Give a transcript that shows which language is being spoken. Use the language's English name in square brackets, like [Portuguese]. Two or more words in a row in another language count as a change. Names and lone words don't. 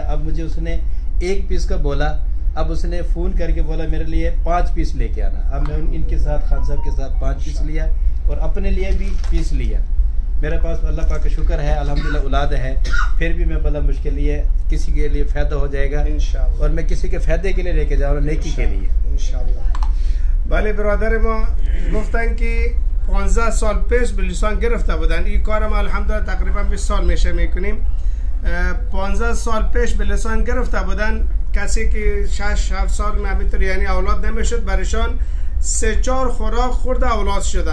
[Hindi] अब मुझे उसने 1 पीस का बोला, अब उसने फ़ोन करके बोला मेरे लिए 5 पीस लेके आना। अब मैं इनके साथ खान साहब के साथ 5 पीस लिया और अपने लिए भी पीस लिया। मेरे पास अल्लाह पाक का शुक्र है, अल्हम्दुलिल्लाह औलाद है। फिर भी मैं बोला मुश्किल ये किसी के लिए फ़ायदा हो जाएगा इंशाअल्लाह, और मैं किसी के फ़ायदे के लिए लेके जा रहा हूँ, नेकी के लिए इंशाअल्लाह। [Persian] بله برادر ما گفتن که 15 سال پیش بلسان گرفته بودن. این کار ما الحمدلله تقریبا 20 سال میشه میکنیم. 15 سال پیش بلسان گرفته بودن. کسی که 6-7 سال همینطور یعنی اولاد نمیشد، برایشان 3-4 خوراک خورده اولاد شده.